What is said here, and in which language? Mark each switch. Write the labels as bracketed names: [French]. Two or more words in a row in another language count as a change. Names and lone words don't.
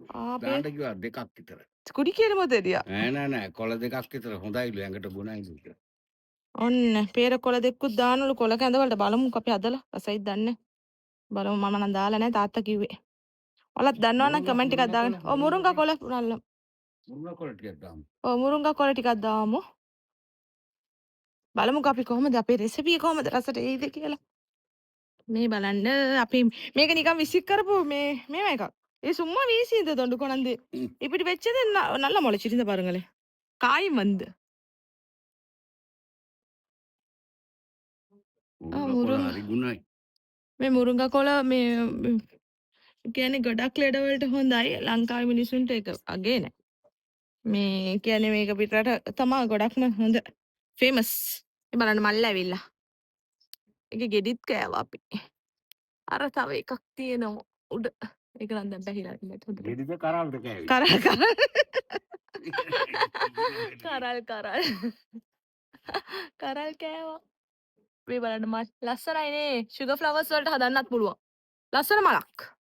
[Sinhala] දාන්න කිව්වා දෙකක් විතර කුඩි කියලාම දෙරියා නෑ කොළ දෙකක් විතර හොඳයිලු ඇඟට ගුණයිලු කියලා ඔන්න පේරකොල දෙකකුත් දානවලු කොළ කැඳ වලට බලමුකෝ අපි හදලා රසයිද දන්නේ බලමු මම නම් දාලා නෑ තාත්තා කිව්වේ ඔයාලත් දන්නවනම් කමෙන්ට් එකක් දාගන්න මුරුංගා කොළ නල්ලම මුරුංගා කොළ ටිකක් දාමු මුරුංගා කොළ ටිකක් දාමු බලමුකෝ අපි කොහොමද අපේ රෙසිපි කොහොමද රසට එයිද කියලා මේ බලන්න අපි මේක නිකන් විසික් කරපු මේවා එකක් ඒ [Tamil] சும்மா வீசி இந்த தொண்டு கொண்டாந்து இப்படி வச்சது நல்லா முளைச்சிருந்து பாருங்களேன் காய் வந்து [Sinhala] මේ මුරුංගා කොළ මේ කියන්නේ ගොඩක් ලෙඩ වලට හොඳයි ලංකාවේ මිනිසුන්ට ඒක අගේ නෑ මේ කියන්නේ මේක පිටරට තමයි ගොඩක්ම හොඳ ෆේමස් මේ බලන්න මල්ල ඇවිල්ලා ඒක ගෙඩිත් කෑවා අපි අර තව එකක් තියෙනවා උඩ ඒක නම් දැන් බැහැලා ඉන්නේ හොඳට ගෙඩිද කරල්ද කෑවේ කරල් කෑවා මේ බලන්න මල් ලස්සනයිනේ [English] sugar flowers [Sinhala] වලට හදන්නත් පුළුවන් ලස්සන මලක්